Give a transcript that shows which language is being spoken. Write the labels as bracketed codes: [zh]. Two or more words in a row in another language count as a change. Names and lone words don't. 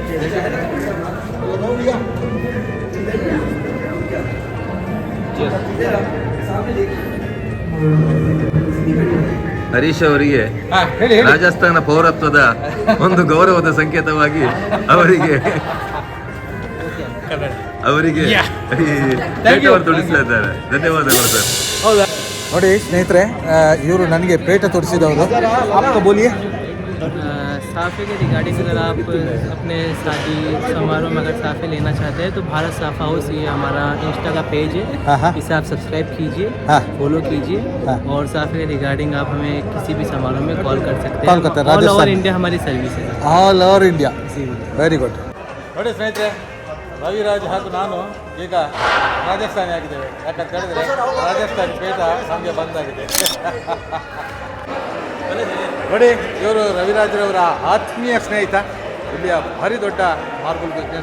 [kn] ಹರೀಶ್ ಅವರಿಗೆ ರಾಜಸ್ಥಾನ ಪೌರತ್ವದ ಒಂದು ಗೌರವದ ಸಂಕೇತವಾಗಿ ಅವರಿಗೆ ತೊಡಿಸ್ಲಿದ್ದಾರೆ. ಧನ್ಯವಾದಗಳು ಸರ್. ಹೌದಾ? ನೋಡಿ ಸ್ನೇಹಿತರೆ, ಇವರು ನನಗೆ ಪೇಟ ತೊಡಿಸಿದವರು. [hi] आपको बोलिए. साफ़े के रिगार्डिंग अगर आप अपने शादी समारोह में अगर साफ़े लेना चाहते हैं तो भारत साफ़ा हाउस, ये हमारा इंस्टा का पेज है. इसे आप सब्सक्राइब कीजिए, फॉलो कीजिए. और साफ़े के रिगार्डिंग आप हमें किसी भी समारोह में कॉल कर सकते हैं. [en] all over India [hi] हमारी सर्विस है. [en] all over India. very good. [kn] ನೋಡಿ ಸ್ನೇಹಿತರೆ, ರವಿರಾಜ್ ಹಾಗೂ ನಾನು ಈಗ ರಾಜಸ್ಥಾನಿ ಆಗಿದ್ದೇವೆ. ಯಾಕಂತ ಹೇಳಿದ್ರೆ ರಾಜಸ್ಥಾನಿ ಪೇಟ ನಮಗೆ ಬಂದಾಗಿದೆ. ನೋಡಿ, ಇವರು ರವಿರಾಜ್ರವರ ಆತ್ಮೀಯ ಸ್ನೇಹಿತ, ಇಲ್ಲಿಯ ಭಾರಿ ದೊಡ್ಡ [en] marble business.